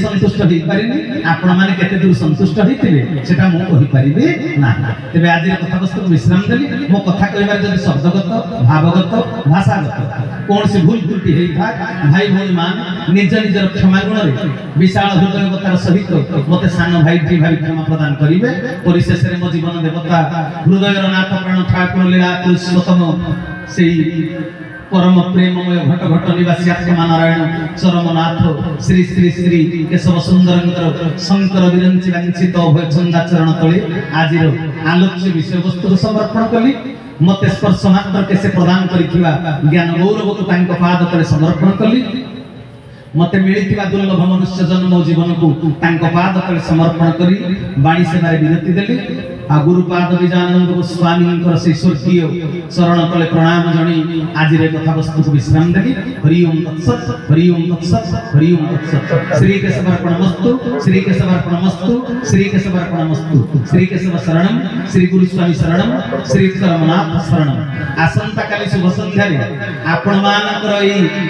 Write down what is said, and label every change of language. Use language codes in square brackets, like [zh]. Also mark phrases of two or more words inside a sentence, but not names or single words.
[or] ସନ୍ତୁଷ୍ଟ ହୋଇ ପାରିନି ଆପଣ ମାନେ କେତେ ଦୂର ସନ୍ତୁଷ୍ଟ ହୋଇଥିବେ ସେଟା ମୁଁ କହି ପାରିବି ନା ତେବେ ଆଜି କଥା ବସ୍ତୁ ବିଶ୍ରାମ ଦେଲି ମୋ କଥା କହିବାର ଯଦି ଶବ୍ଦଗତ ଭାବଗତ ଭାଷାଗତ କୋନ ସେ ଭୁଲ ତ୍ରୁଟି ହେଇ ଥା ଭାଇ ଭଉଣୀ ମାନ ନିଜ ନିଜର କ୍ଷମା ଗୁଣ ରେ ବିଶାଳ ହୃଦୟତାର ସହିତ ମତେ ସାନ ଭାଇ ଟି ଭାଇ କ୍ଷମା ପ୍ରଦାନ କରିବେ ପରିଶେଷ ରେ ମୋ ଜୀବନ ଦେବତା ହୃଦୟର ନାଥ ପ୍ରାଣ ଠାକୁର ଲୀଳା ପୁରୁଷୋତ୍ତମ ସେହି ପରମ ପ୍ରେମମୟ ଘଟ ଘଟ ନିବାସୀ ଆତ୍ମା ନାରାୟଣ ଚରମନାଥ ଶ୍ରୀ ଶ୍ରୀ ଶ୍ରୀ କେଶବ ସୁନ୍ଦରଙ୍କର ଶଙ୍କର ବିରଞ୍ଚି ବାଞ୍ଛିତ ଅଭୟ ଚନ୍ଦାଚରଣ ତଳେ ଆଜିର ଆଲୋଚ୍ୟ ବିଷୟ ବସ୍ତୁ ସମର୍ପଣ କଲି ମତେ ସ୍ପର୍ଶ ମାତ୍ର କେ ସେ ପ୍ରଦାନ କରିଥିବା ଜ୍ଞାନ ଗୌରବ କୁ ତାଙ୍କ ପାଦ ତଳେ ସମର୍ପଣ କଲି ମତେ ମିଳିଥିବା ଦୁର୍ଲଭ ମନୁଷ୍ୟ ଜନ୍ମ ଜୀବନ କୁ ତାଙ୍କ ପାଦ ତଳେ ସମର୍ପଣ କରି ବାଣୀ ସେବାରେ ବିନତି ଦେଲି ଆ ଗୁରୁପାଦ ବିଜାନନ୍ଦ ଗୋସ୍ୱାମୀ ସେ ସ୍ୱର୍ଗୀୟ ଚରଣ ତଳେ ପ୍ରଣାମ ଜଣି ଆଜି ରେ କଥା ବସ୍ତୁ କୁ ବିଶ୍ରାମ ଦେଲି [sa] हरि ओम तत्सत हरि ओम तत्सत हरि ओम तत्सत श्री केशवार्पणमस्तु श्री केशवार्पणमस्तु श्री केशवार्पणमस्तु श्री केशव शरणम श्री गुरु स्वामी शरणम श्री चरमनाथ शरणम [or] ଆସନ୍ତା କାଲି ଶୁଭ ସନ୍ଧ୍ୟା ରେ ଆପଣ ମାନଙ୍କର ଏହି